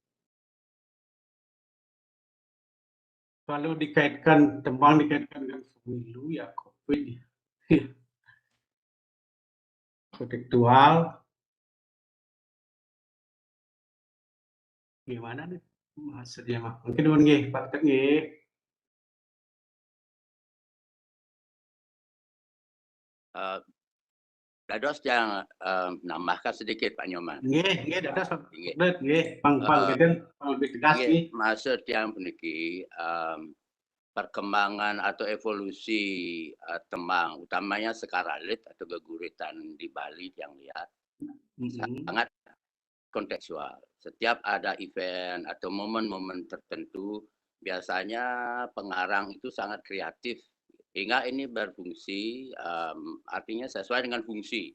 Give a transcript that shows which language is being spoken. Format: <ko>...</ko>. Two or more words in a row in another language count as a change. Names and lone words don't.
<id>Kalau dikaitkan tembang dikaitkan dengan pemilu ya COVID ya. Kontekstual gimana nih maksudnya mah mungkin nggih Pak Ketut nggih. Dados yang nambahkan sedikit Pak Nyoman.</id> <ban>Nggih, dados Nggih.</ban> <id>nggih, pangketen lebih tegas Nggih, nggih. maksud yang puniki perkembangan atau evolusi tembang, utamanya sekaralit atau geguritan di Bali yang lihat sangat kontekstual. Setiap ada event atau momen-momen tertentu, biasanya pengarang itu sangat kreatif hingga ini berfungsi, artinya sesuai dengan fungsi.</id>